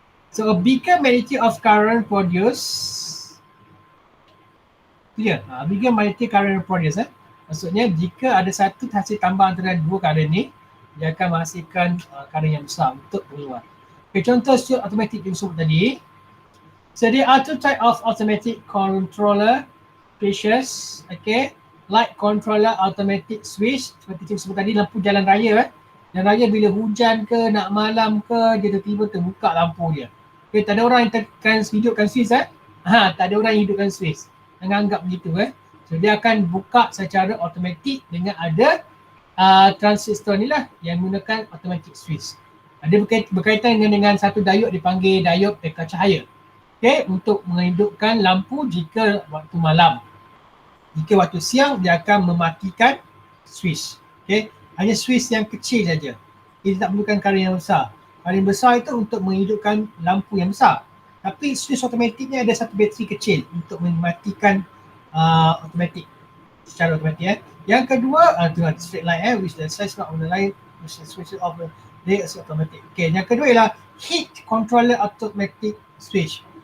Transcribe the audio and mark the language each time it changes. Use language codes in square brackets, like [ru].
[en] So a bigger magnitude of current produced. Clear? Bigger magnitude current produced . [ms] Maksudnya jika ada satu hasil tambah antara dua current ni, dia akan menghasilkan current yang besar untuk keluar. Okay, contoh switch automatic yang sebut tadi. [en] So there are two type of automatic controller features. [ms] Okay. [en] Light controller automatic switch, [ms] seperti cikgu sebut tadi, lampu jalan raya. Jalan raya bila hujan ke, nak malam ke, dia tiba-tiba terbuka lampu dia. Okay, tak ada orang yang tekan hidupkan switch . Tak ada orang yang hidupkan switch. Jangan anggap begitu . So dia akan buka secara automatik dengan ada transistor ni lah yang menggunakan automatic switch. Ada berkaitan dengan satu diode dipanggil diode peka cahaya. Okay, untuk menghidupkan lampu jika waktu malam. Jika waktu siang, dia akan mematikan switch. Okay. Hanya switch yang kecil saja. Dia tak perlukan current yang besar. Current besar itu untuk menghidupkan lampu yang besar. Tapi switch automatik ni ada satu bateri kecil untuk mematikan automatik. Secara automatik . Yang kedua, [en] straight line which the size not on the line, which the switch off the day is automatic. Okay. [ms] Yang kedua ialah [en] heat controller automatic switch.